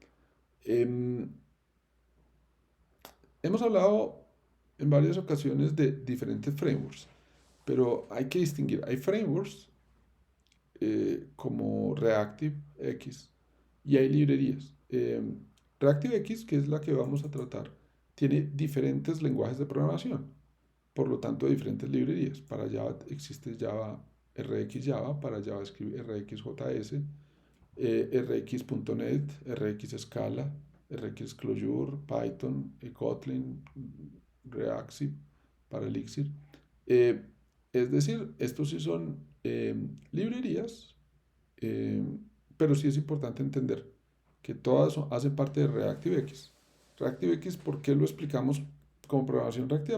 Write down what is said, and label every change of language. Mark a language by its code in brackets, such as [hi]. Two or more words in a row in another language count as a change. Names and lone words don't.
[es] Hemos hablado en varias ocasiones de diferentes frameworks, pero hay que distinguir. Hay frameworks como ReactiveX y hay librerías. ReactiveX, que es la que vamos a tratar, tiene diferentes lenguajes de programación, por lo tanto diferentes librerías. Para Java existe Java RX Java, para JavaScript RxJS, rx.net, rx Scala, rx Clojure, Python, Kotlin, React para Elixir. Eh, es decir, estos sí son librerías, eh, pero sí es importante entender que todas hacen parte de ReactiveX. ReactiveX, ¿por qué lo explicamos como programación reactiva?